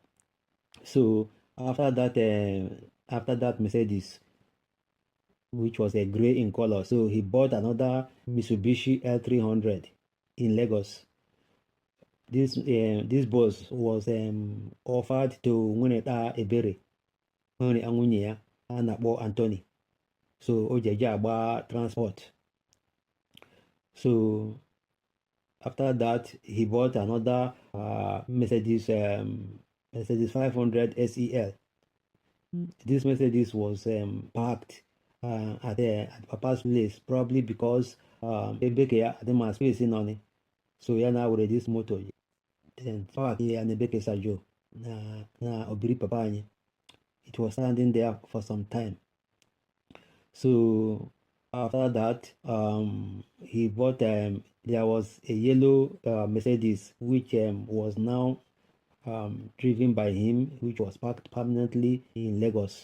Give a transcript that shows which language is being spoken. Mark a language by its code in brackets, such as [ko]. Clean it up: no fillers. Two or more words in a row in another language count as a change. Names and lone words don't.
[en] So after that Mercedes, which was a gray in color, so he bought another Mitsubishi L300 in Lagos. This bus was offered to Nwuneta Ebere, [ig] nwunye nwunye ya a na-akpọ [en] Anthony. [ig] So o ji eje agba transport. [en] So after that, he bought another Mercedes 500 SEL. This Mercedes was parked at Papa's place, probably because Ebeke adịma space on it. [ig] So ya na were [en] this motor. [ig] Then park ya na Ebeke Sajo na obiri Papa anyị. [en] It was standing there for some time. So after that, he bought there was a yellow Mercedes which was now driven by him, which was parked permanently in Lagos.